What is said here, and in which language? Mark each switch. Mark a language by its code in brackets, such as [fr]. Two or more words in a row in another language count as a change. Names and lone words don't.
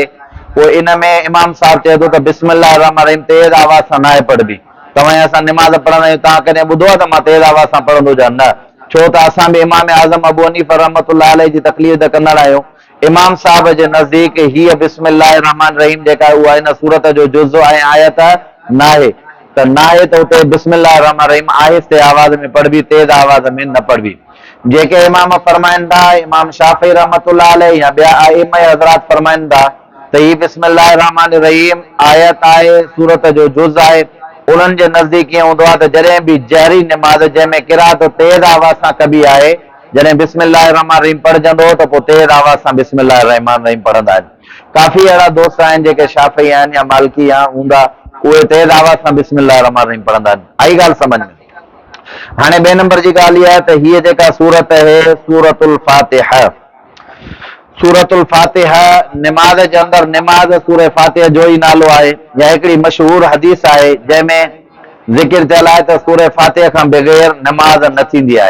[sd] पोइ इन में इमाम साहब चए थो त [ar] بسم الله الرحمن الرحيم [sd] तेज़ आवाज़ सां न आहे पढ़बी। तव्हां असां निमाज़ पढ़ंदा आहियूं, तव्हां कॾहिं ॿुधो आहे त मां तेज़ आवाज़ सां पढ़ंदो जा? न, छो त असां बि इमाम आज़म अबू हनीफ़ा [ar] رحمة الله عليه [sd] जी तक़लीद कंदड़ आहियूं। इमाम साहब जे नज़दीक हीअ [ar] بسم الله الرحمن الرحيم [sd] जेका उहा हिन सूरत जो जुज़ ऐं आयत न आहे। त न आहे त उते [ar] بسم الله الرحمن الرحيم [sd] आहिस्ते आवाज़ में पढ़बी, तेज़ आवाज़ में न पढ़बी। जेके इमाम फरमाइनि था, इमाम शाफ़ी [ar] رحمة الله عليه [sd] या ॿिया आइम्मा हज़रात फरमाइनि था त ही [ar] بسم الله الرحمن الرحيم [sd] आयत आहे, सूरत जो जुज़ आहे। उन्हनि जे नज़दीक ईअं हूंदो आहे त जॾहिं बि जहरी निमाज़ जंहिंमें किरात तेज़ आवाज़ सां कबी आहे, जॾहिं [ar] بسم الله الرحمن الرحيم [sd] पढ़जंदो त पोइ तेज़ आवाज़ सां [ar] بسم الله الرحمن الرحيم [sd] पढ़ंदा आहिनि। काफ़ी अहिड़ा दोस्त आहिनि जेके शाफ़ी आहिनि या मालिकी हूंदा, उहे तेज़ आवाज़ सां [ar] بسم الله الرحمن الرحيم [sd] पढ़ंदा आहिनि। आई ॻाल्हि समझ में? हाणे ॿिए नंबर जी ॻाल्हि इहा आहे त हीअ जेका सूरत आहे सूरतुल फातिहा, सूरतुल फातिहा निमाज़ जे अंदरि निमाज़ सूरह फातिहा जो ई नालो आहे। या हिकिड़ी मशहूर हदीस आहे जंहिंमें ज़िक्र थियल आहे त सूरह फातिहा खां बग़ैर निमाज़ न थींदी आहे।